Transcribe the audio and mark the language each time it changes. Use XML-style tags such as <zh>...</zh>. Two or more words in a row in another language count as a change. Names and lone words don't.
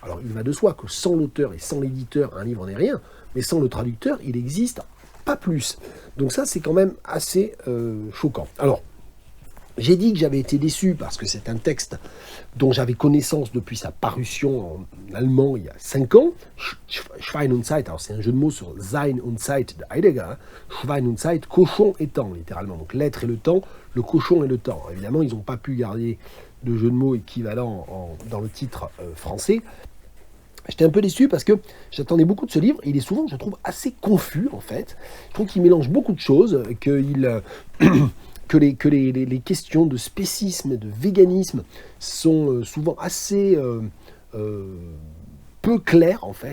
<fr>Alors il va de soi que sans l'auteur et sans l'éditeur, un livre n'est rien, mais sans le traducteur, il n'existe pas plus. Donc ça, c'est quand même assez choquant. Alors, j'ai dit que j'avais été déçu parce que c'est un texte dont j'avais connaissance depuis sa parution en allemand il y a 5 ans.</fr> <de>Schwein und Zeit,</de> <fr>alors c'est un jeu de mots sur Sein und Zeit de Heidegger. Hein.</fr> <de>Schwein und Zeit,</de> <fr>cochon et temps, littéralement. Donc l'être et le temps, le cochon et le temps. Évidemment, ils n'ont pas pu garder de jeu de mots équivalent dans le titre français. J'étais un peu déçu parce que j'attendais beaucoup de ce livre. Il est souvent, je trouve, assez confus, en fait. Je trouve qu'il mélange beaucoup de choses, que les questions de spécisme et de véganisme sont souvent assez peu claires, en fait.</fr>